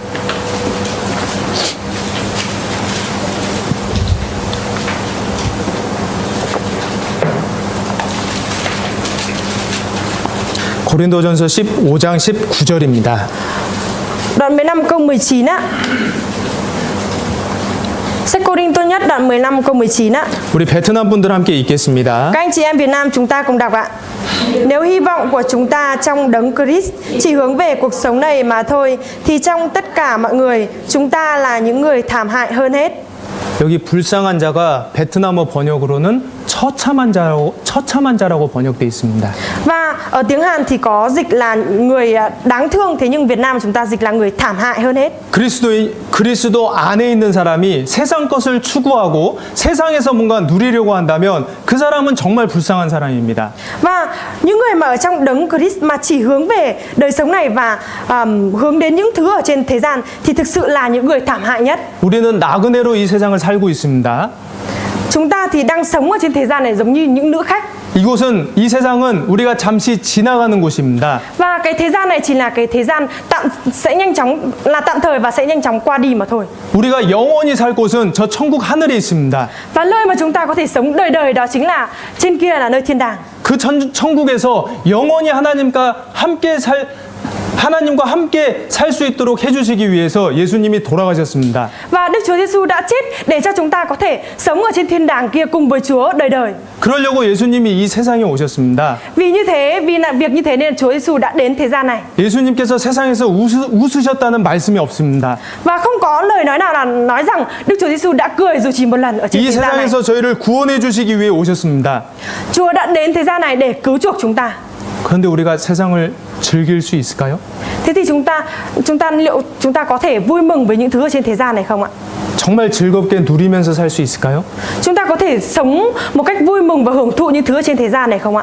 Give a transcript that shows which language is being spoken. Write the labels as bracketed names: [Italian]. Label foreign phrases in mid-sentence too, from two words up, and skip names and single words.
[Korean] 고린도전서 15장 19절입니다. [Vietnamese] đoạn 15 câu 19 á. Sách Cô-rinh-tô nhất đoạn 15 câu 19 á. [Korean] 우리 베트남 분들 함께 읽겠습니다. [Vietnamese] Các anh chị em Việt Nam chúng ta cùng đọc ạ. Nếu hy vọng của chúng ta trong đấng Christ chỉ hướng về cuộc sống này mà thôi thì trong tất cả mọi người chúng ta là những người thảm hại hơn hết. [Korean] 여기 불쌍한 자가 베트남어 번역으로는 처참한 자라고 번역되어 있습니다. [Vietnamese] Và ở tiếng Hàn thì có dịch là người đáng thương, thế nhưng Việt Nam chúng ta dịch là người thảm hại hơn hết. [Korean] 그리스도 안에 있는 사람이 세상 것을 추구하고 세상에서 뭔가 누리려고 한다면 그 사람은 정말 불쌍한 사람입니다. [Vietnamese] Và những người mà ở trong đấng Christ mà chỉ hướng về đời sống này và hướng đến những thứ ở trên thế gian thì thực sự là những người thảm hại nhất. [Korean] 우리는 나그네로 이 세상을 살고 있습니다. [Vietnamese] Chúng ta thì đang sống ở trên thế gian này giống như những nữ khách. [Korean] 이 세상은 우리가 잠시 지나가는 곳입니다. [Vietnamese] Và cái thế gian này chỉ là cái thế gian tạm thời và sẽ nhanh chóng qua đi mà thôi. [Korean] 우리가 영원히 살 곳은 저 천국 하늘에 있습니다. [Vietnamese] Và nơi mà chúng ta có thể sống đời đời đó chính là trên kia là nơi thiên đàng. [Korean] 그 천국에서 영원히 하나님과 함께 살 수 있도록 해주시기 위해서 예수님이 돌아가셨습니다. [Vietnamese] Và Đức Chúa Giêsu đã chết để cho chúng ta có thể sống ở trên thiên đàng kia cùng với Chúa đời đời. [Korean] 그러려고 예수님이 이 세상에 오셨습니다. [Vietnamese] Vì việc như thế nên Chúa Giêsu đã đến thế gian này. [Korean] 예수님께서 세상에서 웃으셨다는 말씀이 없습니다. [Vietnamese] Và không có lời nói nào là nói rằng Đức Chúa Giêsu đã cười dù chỉ một lần ở trên [Korean] 이 [Vietnamese] thế gian này. [Korean] 세상에서 저희를 구원해 주시기 위해 오셨습니다. [Vietnamese] Chúa đã đến thế gian này để cứu chuộc chúng ta. [Korean] 그런데 우리가 세상을 즐길 수 있을까요? [Vietnamese] Thế thì liệu chúng ta có thể vui mừng với những thứ ở trên thế gian này không ạ? [Korean] 정말 즐겁게 누리면서 살 수 있을까요? [Vietnamese] Chúng ta có thể sống một cách vui mừng và hưởng thụ những thứ ở trên thế gian này không ạ?